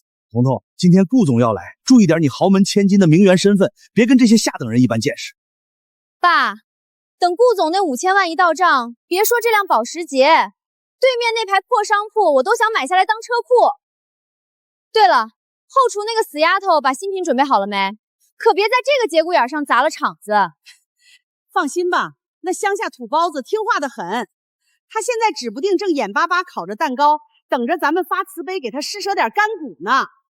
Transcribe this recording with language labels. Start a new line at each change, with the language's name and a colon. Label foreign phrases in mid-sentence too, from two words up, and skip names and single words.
Chinese: 彤彤，今天顧總要來，注意點你豪門千金的名媛身份，別跟這些下等人一般見識。爸，等顧總那5000萬一到賬，別說這輛保時捷，對面那排破商鋪我都想買下來當車庫。對了，後廚那個死丫頭把新品準備好了沒？可別在這個節骨眼上砸了場子。放心吧，那鄉下土包子聽話的很，他現在指不定正眼巴巴烤着蛋糕，等着咱們发慈悲給他施捨點乾骨呢。